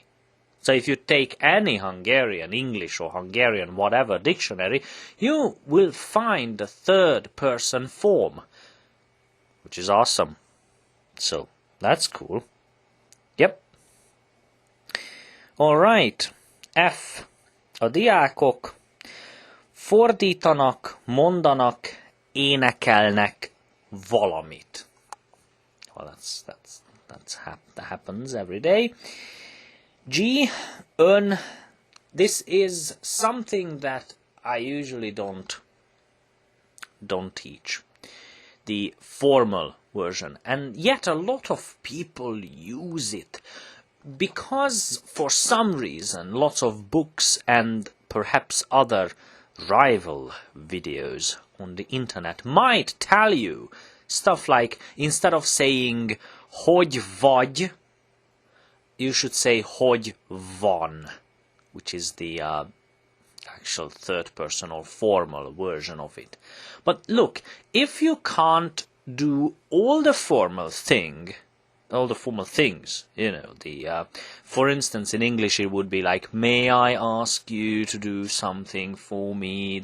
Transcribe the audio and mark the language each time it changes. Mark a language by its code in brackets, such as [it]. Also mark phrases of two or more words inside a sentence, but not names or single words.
[en] So if you take any Hungarian, English or Hungarian, whatever dictionary, you will find the third person form, which is awesome. So that's cool. Yep. Alright. F. [hu] A diákok fordítanak, mondanak, énekelnek valamit. [en] Well, that happens every day. [hu] G. Ön. [en] This is something that I usually don't teach. The formal version, and yet a lot of people use it because for some reason lots of books and perhaps other rival videos on the internet might tell you stuff like, instead of saying [hu] hogy vagy, [en] you should say [hu] hogy van, [en] which is the actual third person or formal version of it. But look, if you can't do all the formal things, you know, for instance, in English it would be like, may I ask you to do something for me?